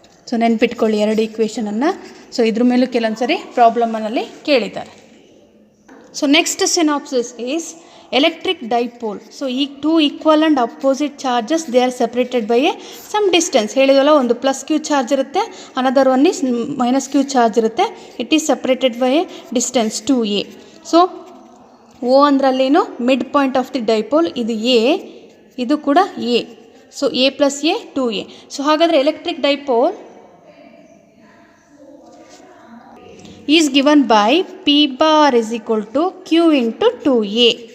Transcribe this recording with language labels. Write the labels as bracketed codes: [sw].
[kn] So ನೆನ್ಪಿಟ್ಕೊಳ್ಳಿ 2 ಈಕ್ವೇಷನನ್ನು. So ಇದ್ರ ಮೇಲೂ ಕೆಲವೊಂದು ಸರಿ ಪ್ರಾಬ್ಲಮಲ್ಲಿ ಕೇಳಿದ್ದಾರೆ. [en] So next synopsis is electric dipole. So 2 equal and opposite charges, they are separated by a some distance. [kn] ಹೇಳಿದಲ್ಲ, ಒಂದು ಪ್ಲಸ್ ಕ್ಯೂ ಚಾರ್ಜ್ ಇರುತ್ತೆ, [en] another one is [kn] minus Q charge ಇರುತ್ತೆ. [en] It is separated by a distance 2a. [kn] So O ಅಂದ್ರಲ್ಲೇನು, [en] mid point of the dipole, [kn] ಇದು A, ಇದು ಕೂಡ A. [en] So a plus a 2a. [kn] So ಹಾಗಾದರೆ [en] Electric dipole is given by P bar is equal to Q into 2a.